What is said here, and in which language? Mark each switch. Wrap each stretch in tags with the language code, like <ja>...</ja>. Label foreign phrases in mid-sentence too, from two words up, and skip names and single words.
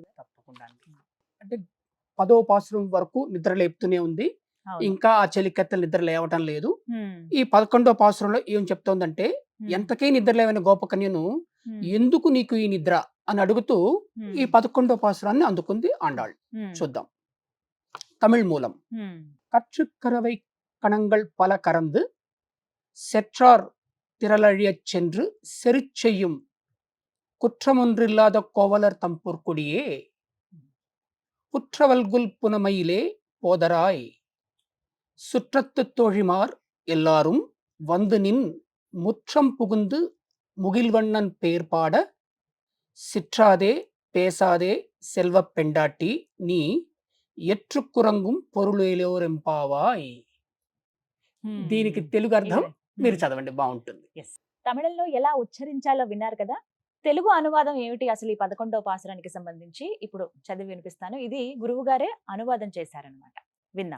<te>తప్పకుండా. అంటే 10వ పాసురం వరకు నిద్ర లేపుతూనే ఉంది. ఇంకా ఆ చెలికత్తెలు నిద్ర లేవటం లేదు. ఈ 11వ పాసురంలో ఏం చెప్తోందంటే, ఎంతకీ నిద్ర లేవని గోపకన్యను ఎందుకు నీకు ఈ నిద్ర అని అడుగుతూ ఈ 11వ పాసురాన్ని అందుకుంది ఆండాళ్. చూద్దాం. తమిళ్ మూలం.</te> <ta>கற்றுக்கரவை கணங்கள் பல கறந்து செற்றார் திரளழியச் சென்று செருச்செய்யும் குற்றமொன்றில்லாத கோவலர் தம்பொற்கொடியே புற்றவல்குல் புனமையிலே போதராய் சுற்றத்து தோழிமார் எல்லாரும் வந்து நின் முற்றம் புகுந்து முகில்வண்ணன் பேர் பாட சிற்றாதே பேசாதே செல்வப் பெண்டாட்டி நீ ஏற்றுக்குறங்கும் பொருளேலோரெம்பாவாய்.</ta> <te>దీనికి తెలుగు అర్థం మీరు చదవండి, బాగుంటుంది. తమిళంలో ఎలా ఉచ్చరించాలో విన్నారు కదా. తెలుగు అనువాదం ఏమిటి అసలు ఈ 11వ పాసురానికి సంబంధించి ఇప్పుడు చదివి వినిపిస్తాను. ఇది గురువు గారే అనువాదం చేశారనమాట. విన్నాం.</te>